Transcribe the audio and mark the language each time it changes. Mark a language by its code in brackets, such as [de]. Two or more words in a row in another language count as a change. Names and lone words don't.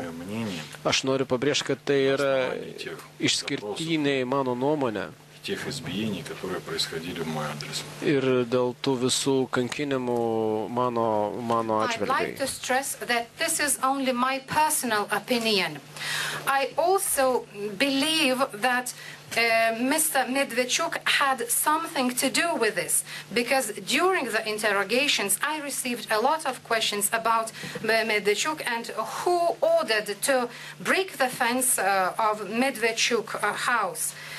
[lt] Aš noriu pabrėžti, kad tai yra išskirtiniai mano nuomonė. Ir dėl tų visų kankinimų mano atžvilgiai. [en] I'd like to stress that this is only my personal opinion. I also believe that Mr. Medvedchuk had something to do with this, because during the interrogations I received a lot of questions about Medvedchuk and who ordered to break the fence of Medvedchuk house.